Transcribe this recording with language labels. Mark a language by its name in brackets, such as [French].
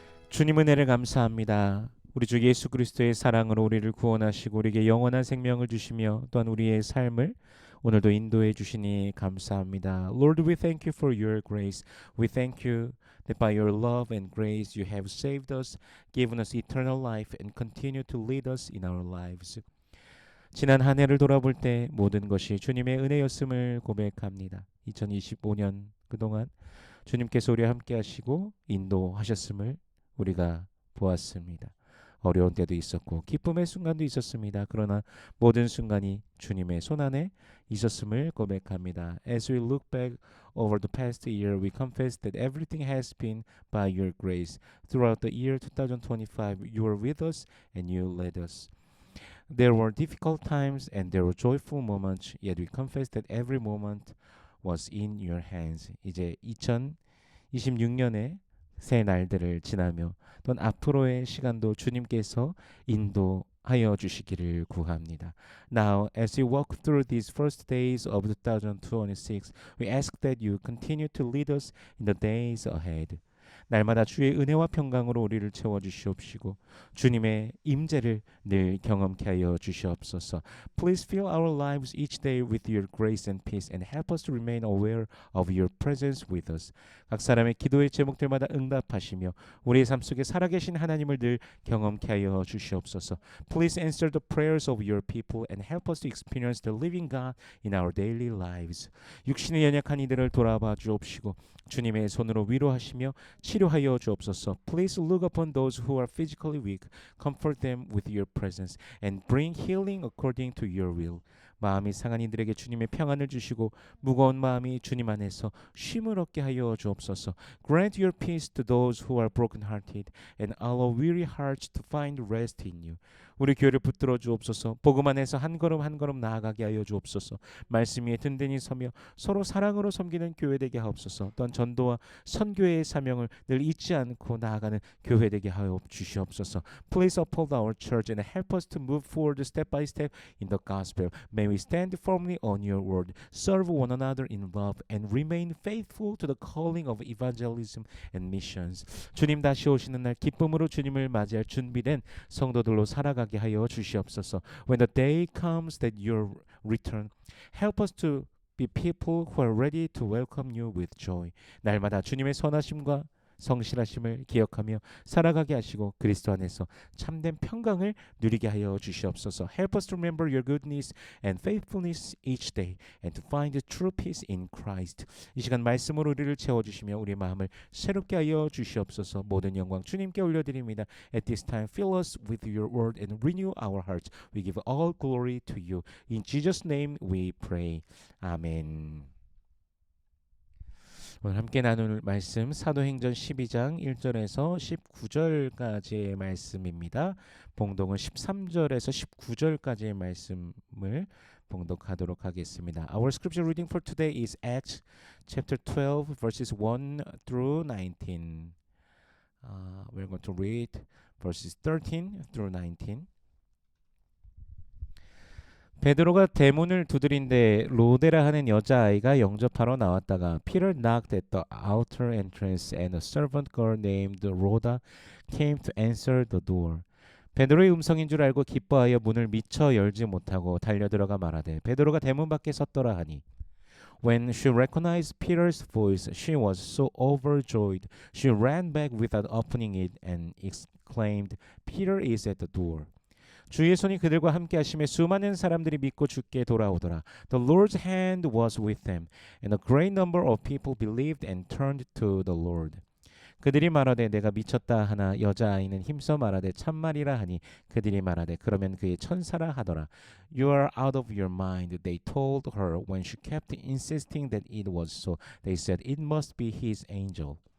[Korean] 주님 은혜를 감사합니다. 우리 주 예수 그리스도의 사랑으로 우리를 구원하시고 우리에게 영원한 생명을 주시며 또한 우리의 삶을 오늘도 인도해 주시니 감사합니다. [English] Lord, we thank you for your grace. We thank you that by your love and grace you have saved us, given us eternal life, and continue to lead us in our lives. [Korean] 지난 한 해를 돌아볼 때 모든 것이 주님의 은혜였음을 고백합니다. 2025년 그동안 주님께서 우리와 함께 하시고 인도하셨음을 우리가 보았습니다. 어려운 때도 있었고 기쁨의 순간도 있었습니다. 그러나 모든 순간이 주님의 손안에 있었음을 고백합니다. [English] As we look back over the past year, we confess that everything has been by your grace. Throughout the year 2025, you were with us and you led us. There were difficult times and there were joyful moments, yet we confess that every moment was in your hands. [Korean] 이제 2026년의 새 날들을 지나며 또는 앞으로의 시간도 주님께서 인도하여 주시기를 구합니다. [English] Now, as we walk through these first days of 2026, we ask that you continue to lead us in the days ahead. [Korean] 날마다 주의 은혜와 평강으로 우리를 채워주시옵시고 주님의 임재를 늘 경험케 하여 주시옵소서. [English] Please fill our lives each day with your grace and peace and help us to remain aware of your presence with us. [Korean] 각 사람의 기도의 제목들마다 응답하시며 우리의 삶 속에 살아계신 하나님을 늘 경험케 하여 주시옵소서. [English] Please answer the prayers of your people and help us to experience the living God in our daily lives. [Korean] 육신의 연약한 이들을 돌아봐 주옵시고 주님의 손으로 위로하시며 치료하여 주옵소서. [English] Please look upon those who are physically weak, comfort them with your presence, and bring healing according to your will. [Korean] 마음이 상한 이들에게 주님의 평안을 주시고 무거운 마음이 주님 안에서 쉼을 얻게 하여 주옵소서. [English] Grant your peace to those who are broken-hearted, and allow weary hearts to find rest in you. [Korean] 우리 교회를 붙들어 주옵소서. 복음 안에서 한 걸음 한 걸음 나아가게 하여 주옵소서. 말씀 위에 든든히 서며 서로 사랑으로 섬기는 교회 되게 하옵소서. 또한 전도와 선교의 사명을 늘 잊지 않고 나아가는 교회 되게 하여 주시옵소서. [English] Please uphold our church and help us to move forward step by step in the gospel. May we stand firmly on your word, serve one another in love, and remain faithful to the calling of evangelism and missions. [Korean] 주님 다시 오시는 날 기쁨으로 주님을 맞이할 준비된 성도들로 살아가게 하여 주시옵소서. [English] When the day comes that you return, help us to be people who are ready to welcome you with joy. [Korean] 날마다 주님의 선하심과 성실하심을 기억하며 살아가게 하시고 그리스도 안에서 참된 평강을 누리게 하여 주시옵소서. [English] Help us to remember your goodness and faithfulness each day and to find the true peace in Christ. [Korean] 이 시간 말씀으로 우리를 채워주시며 우리의 마음을 새롭게 하여 주시옵소서. 모든 영광 주님께 올려드립니다. [English] At this time, fill us with your word and renew our hearts. We give all glory to you. In Jesus' name we pray. 아멘. [Korean] 오늘 함께 나눌 말씀 사도행전 12장 1절에서 19절까지의 말씀입니다. 봉독은 13절에서 19절까지의 말씀을 봉독하도록 하겠습니다. [English] Our scripture reading for today is Acts chapter 12 verses 1 through 19. We're going to read verses 13 through 19. [Korean] 베드로가 대문을 두드린데 로데라 하는 여자아이가 영접하러 나왔다가 [English] Peter knocked at the outer entrance and a servant girl named Rhoda came to answer the door. [Korean] 베드로의 음성인 줄 알고 기뻐하여 문을 미처 열지 못하고 달려들어가 말하되 베드로가 대문 밖에 섰더라 하니 [English] When she recognized Peter's voice, she was so overjoyed. She ran back without opening it and exclaimed, Peter is at the door. [Korean] 주의 손이 그들과 함께 하심에 수많은 사람들이 믿고 주께 돌아오더라. [English] The Lord's hand was with them, and a great number of people believed and turned to the Lord. [Korean] 그들이 말하되 내가 미쳤다 하나 여자아이는 힘써 말하되 참말이라 하니 그들이 말하되 그러면 그의 천사라 하더라. [English] You are out of your mind, they told her when she kept insisting that it was so. They said it must be his angel.